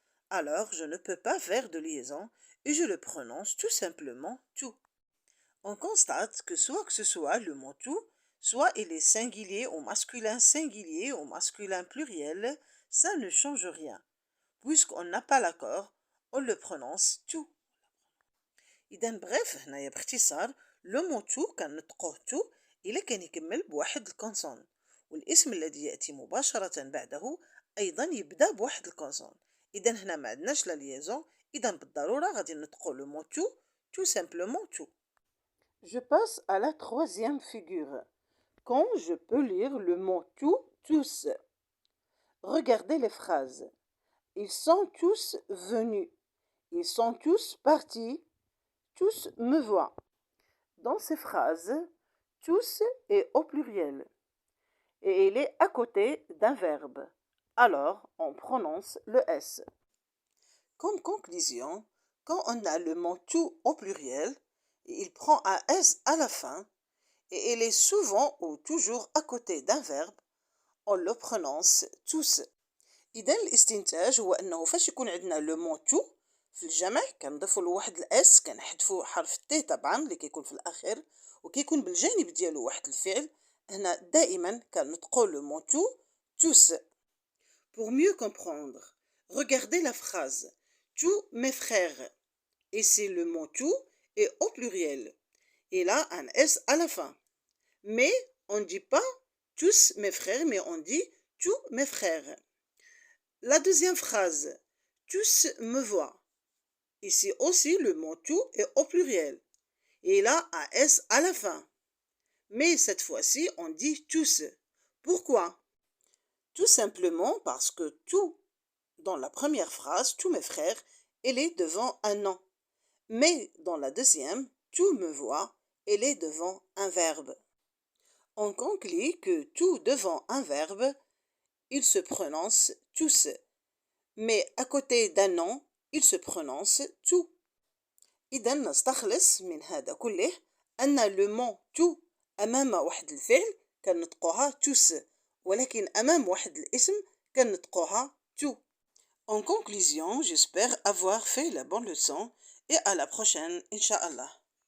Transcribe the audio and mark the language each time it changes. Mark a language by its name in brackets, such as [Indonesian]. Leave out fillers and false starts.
[French] Alors, je ne peux pas faire de liaison et je le prononce tout simplement tout. On constate que soit ce soit le mot tout, soit il est singulier ou masculin pluriel, ça ne change rien. Puisqu'on n'a pas l'accord, on le prononce tout. [Arabic] إذا bref هنايا باختصار لو مو تو كنطقوه تو إلا كان يكمل بواحد الكونسون والاسم الذي يأتي مباشرة بعده أيضا يبدأ بواحد الكونسون. إذا هنا ما عندناش لا ليزون، إذا بالضرورة غادي نطقو لو مو تو [French] سامبلومون تو. Je passe à la troisième figure. Quand je peux lire le mot tout, tous. Regardez les phrases. Ils sont tous venus. Ils sont tous partis. Tous me voient. Dans ces phrases, tous est au pluriel et il est à côté d'un verbe. Alors, on prononce le S. Comme conclusion, quand on a le mot tout au pluriel, il prend un S à la fin et il est souvent ou toujours à côté d'un verbe, on le prononce tous. [Arabic] إذا الاستنتاج هو أنه فاش يكون عندنا لو مو تو في الجمع كنضيفو لواحد الاس كنحذفو حرف تي طبعا اللي كيكون في الاخر وكيكون بالجانب ديالو واحد الفعل. هنا دائما كنطقو لو مو تو tous. [French] Pour mieux comprendre, regardez la phrase tous mes frères. Ici le mot tout est au pluriel. Il a un S à la fin. Mais on ne dit pas tous mes frères, mais on dit tous mes frères. La deuxième phrase, tous me voient. Ici aussi le mot tout est au pluriel. Et il a un S à la fin. Mais cette fois-ci, on dit tous. Pourquoi? Tout simplement parce que tout, dans la première phrase, tous mes frères, elle est devant un nom. Mais dans la deuxième, tout me voit, elle est devant un verbe. On conclut que tout devant un verbe, il se prononce tous. Mais à côté d'un nom, il se prononce tout. [Arabic] إذا نستخلص من هذا كله أن لو مون تو أمام واحد الفعل كنطقوها توس، ولكن أمام واحد الاسم كنطقوها تو. [French] En conclusion, j'espère avoir fait la bonne leçon et à la prochaine, Inch'Allah.